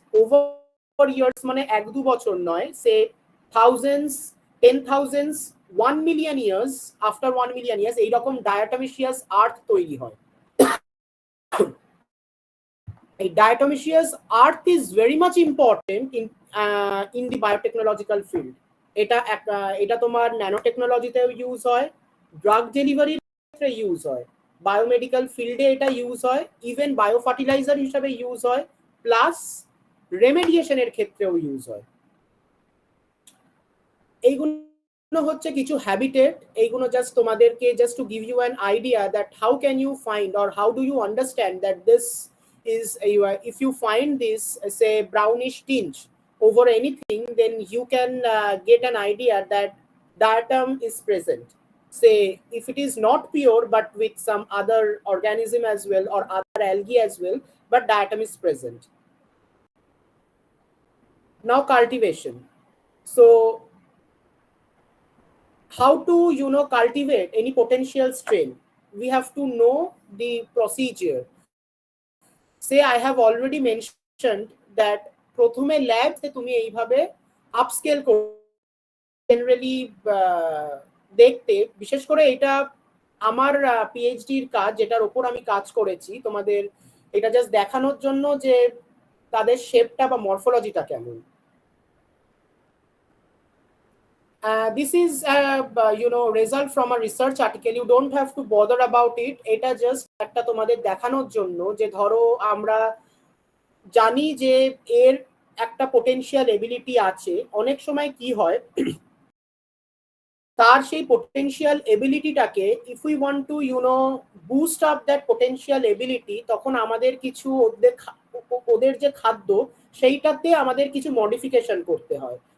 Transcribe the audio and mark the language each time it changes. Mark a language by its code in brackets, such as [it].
[en] Over years [bn] মানে 1-2 বছর নয়, [en] say thousands, 10,000s, 1 million years, after 1 million years [bn] এইরকম [en] diatomaceous earth [bn] তৈরি হয়। [en] A diatomaceous earth is very much important in the biotechnological field. [bn] এটা তোমার ন্যানো টেকনোলজিতেও ইউজ হয়, ড্রাগ ডেলিভারির ক্ষেত্রে ইউজ হয়, বায়োমেডিক্যাল ফিল্ডে এটা ইউজ হয়, ইভেন বায়ো ফার্টিলাইজার হিসাবে ইউজ হয়, প্লাস রেমেডিয়েশনের ক্ষেত্রেও ইউজ হয়। এইগুলো হচ্ছে কিছু হ্যাবিটেট। এইগুলো জাস্ট তোমাদেরকে just [en] To give you an idea that how can you find or how do you understand that this is if you find this say brownish tinge over anything, then you can get an idea that diatom is present. Say if it is not pure but with some other organism as well or other algae as well, but diatom is present. Now cultivation. So how to cultivate any potential strain? We have to know the procedure. Say I have already mentioned that [bn] প্রথমে ল্যাবে তুমি এইভাবে upscale generally দেখতে, বিশেষ করে এটা আমার পিএইচডির কাজ, যেটার উপর আমি কাজ করেছি, তোমাদের এটা জাস্ট দেখানোর জন্য যে তাদের শেপটা বা মরফোলজিটা কেমন। [en] This is result from a research article. You don't have to bother about it. [bn] এটা জাস্ট একটা তোমাদের দেখানোর জন্য যে ধরো আমরা জানি যে এর একটা পোটেনশিয়াল এবিলিটি আছে। অনেক সময় কি হয়, তার সেই potential এবিলিটিটাকে [en] if we want to boost up that potential ability, [bn] তখন আমাদের কিছু ওদের যে খাদ্য সেইটাতে আমাদের কিছু মডিফিকেশন করতে হয়।